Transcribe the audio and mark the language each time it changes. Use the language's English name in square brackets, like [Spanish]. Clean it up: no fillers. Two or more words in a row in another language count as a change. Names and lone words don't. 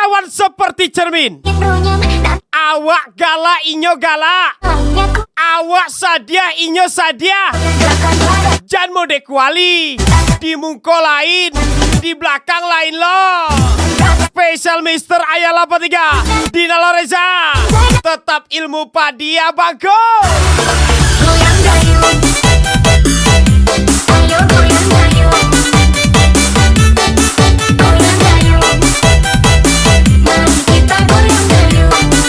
[Indonesian] seperti cermin. [Minangkabau] Awak galak inyo galak. Awak sadia inyo sadia. Jan mode kuali. Di mungko lain, di belakang lain lo. [Indonesian] Spesial Mister Ayah 83 Dina Lorenza. Tetap ilmu padi abangku. Goyang dayung, ayo goyang dayung, goyang dayung, mari kita goyang dayung.